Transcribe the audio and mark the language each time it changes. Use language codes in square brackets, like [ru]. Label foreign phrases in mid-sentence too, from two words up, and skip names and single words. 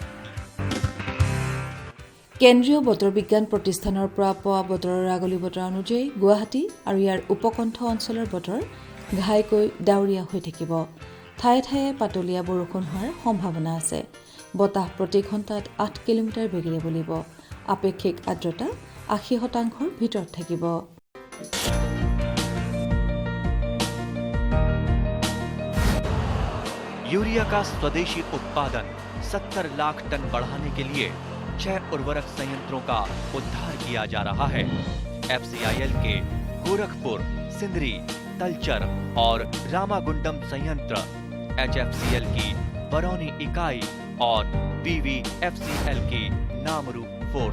[as] কেন্দ্ৰীয় বতৰ বিজ্ঞান প্ৰতিষ্ঠানৰ পৰা পোৱা বতৰৰ আগলি বতৰা অনুযায়ী গুৱাহাটী আৰু ইয়াৰ উপকণ্ঠ অঞ্চলৰ বতৰ ঘাইকৈ ডাৱৰীয়া হৈ থাকিব। ঠায়ে ঠায়ে পাতলীয়া বৰষুণ হোৱাৰ সম্ভাৱনা আছে। বতাহ প্ৰতি ঘণ্টাত 8 কিলোমিটাৰ বেগেৰে বলিব। আপেক্ষিক আৰ্দ্ৰতা 80% ভিতৰত থাকিব। [hi] यूरिया का स्वदेशी उत्पादन 70 लाख टन बढ़ाने के लिए 6 उर्वरक संयंत्रों का उद्धार किया जा रहा है। FCIL के गोरखपुर, सिंदरी, तलचर और रामागुंडम संयंत्र, HFCL की बरौनी इकाई और PVFCL की नामरू फोर्थ।